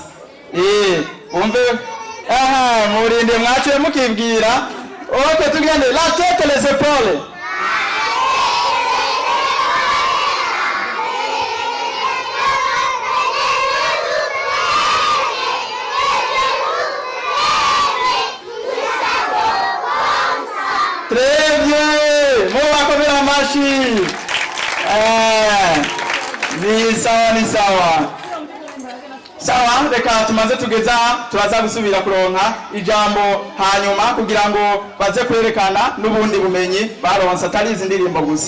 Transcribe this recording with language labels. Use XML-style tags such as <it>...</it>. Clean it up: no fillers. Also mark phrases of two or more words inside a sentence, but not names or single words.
<rn>Umve murinde mwaciye mukibwira.</rn> <fr>Okay, tugende la tête les épaules. Très bien.</fr> <rn>Mubakomera amashi. Ni sawa. Sawa, reka tumaze tugeza turaza gusubira kuronka ijambo hanyuma kugira ngo baze kwerekana n'ubundi bumenyi baronse atari izi ndirimbo gusa.</rn>